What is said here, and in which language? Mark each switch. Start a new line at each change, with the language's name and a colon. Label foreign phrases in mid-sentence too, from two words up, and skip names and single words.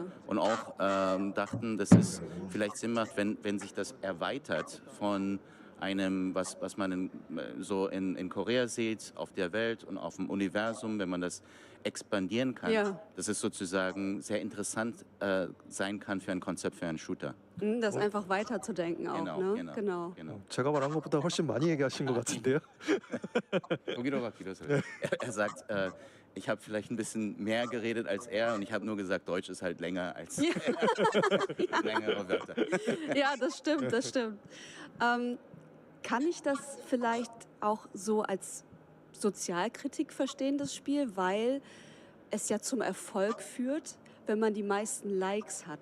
German: Und auch dachten, dass es vielleicht Sinn macht, wenn sich das erweitert von einem, was man in Korea sieht, auf der Welt und auf dem Universum, wenn man das expandieren kann, Ja. dass es sozusagen sehr interessant sein kann für ein Konzept, für einen Shooter. Das einfach weiterzudenken auch, ne? Genau.
Korean: 제가 말한 것보다 훨씬 많이 얘기하신 것 같은데요.
German: Er sagt, ich habe vielleicht ein bisschen mehr geredet als er und ich habe nur gesagt, Deutsch ist halt länger als längere Wörter. Ja, das stimmt, das stimmt. Kann ich das vielleicht auch so als Sozialkritik verstehen, das Spiel, weil es ja zum Erfolg führt, wenn man die meisten Likes hat?